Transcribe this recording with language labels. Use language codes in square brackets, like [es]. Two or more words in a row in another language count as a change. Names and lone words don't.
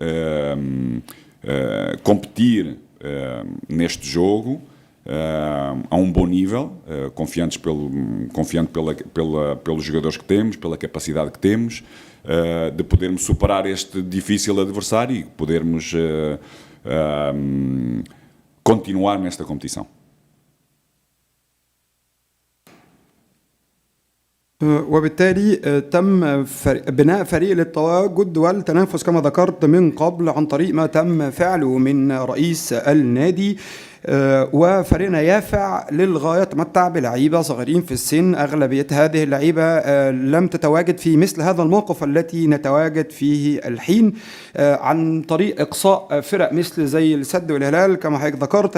[pt] competir neste jogo a um bom nível, confiante pelos jogadores que temos, pela capacidade que temos, de podermos superar este difícil adversário e podermos continuar nesta competição. [ar] وبالتالي تم بناء فريق للتواجد والتنافس كما ذكرت من قبل عن طريق ما تم فعله من رئيس النادي. وفريقنا يافع للغاية، تمتع بلعيبة صغيرين في السن، أغلبية هذه اللعيبة لم تتواجد في مثل هذا الموقف التي نتواجد فيه الحين، عن طريق إقصاء فرق مثل زي السد والهلال كما حضرتك ذكرت.